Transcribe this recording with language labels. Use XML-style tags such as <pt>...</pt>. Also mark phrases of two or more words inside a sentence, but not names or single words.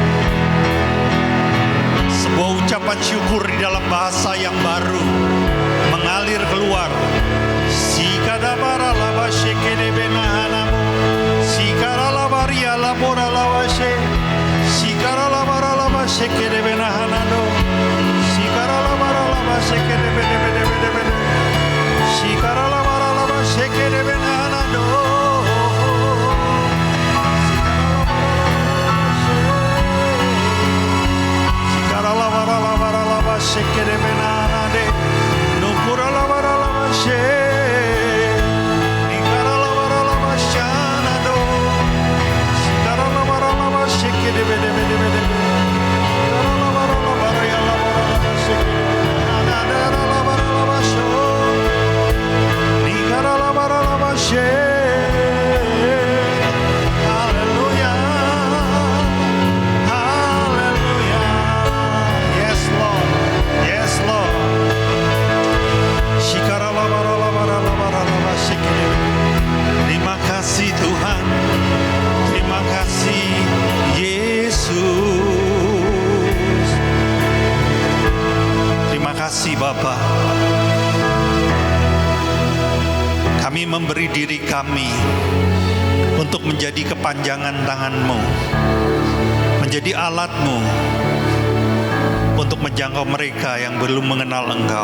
<id>Sebuah ucapan syukur di dalam bahasa yang baru mengalir keluar. Sikadabara lava shekede benahanamu. Sikara lavaria labora lava she. Sikara lavara lava shekede benahanano. Sikara lavara lava shekede bene bene bene bene. Sikara lavara lava shekede benahanano. Sikara lavara lavara lava shekede benahanade. Nukura lavara lava she. Nikara lavara lava shanado. Sikara lavara lava shekede bene bene bene. Sikara lavara lavara ya lavara lava shekede benahanade lavara lava sho. Nikara lavara lava she. Hallelujah.</id> <en>Hallelujah. Yes, Lord. Yes, Lord. Shikara lavara lavara lavara lava shekede.</en> <id>Terima kasih Tuhan. Terima kasih Yesus. Terima kasih Bapa. Kami memberi diri kami untuk menjadi kepanjangan tangan-Mu, menjadi alat-Mu untuk menjangkau mereka yang belum mengenal Engkau.</id>